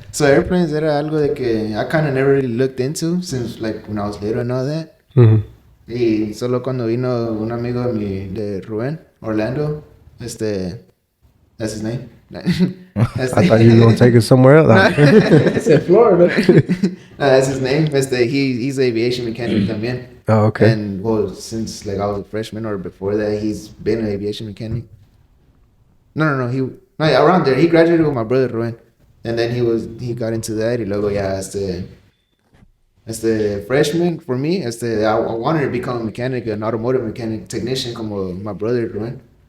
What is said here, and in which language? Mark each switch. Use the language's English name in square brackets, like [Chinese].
[English] So airplanes [Spanish] era algo de que [English] I kind of never really looked into since like when I was little and all that. Mhm. [Spanish] Y solo cuando vino un amigo de Rubén, Orlando, [English] that's his name. I thought you were gonna take it somewhere else. It's in Florida. That's his name. He's aviation mechanic también. Oh, okay. And well, since like I was a freshman or before that, he's been an aviation mechanic. No. Yeah, around there. He graduated with my brother Ruben, and then he got into that. [Spanish] Y luego ya [English] as the freshman for me, I wanted to become a mechanic, an automotive mechanic technician, como my brother Ruben.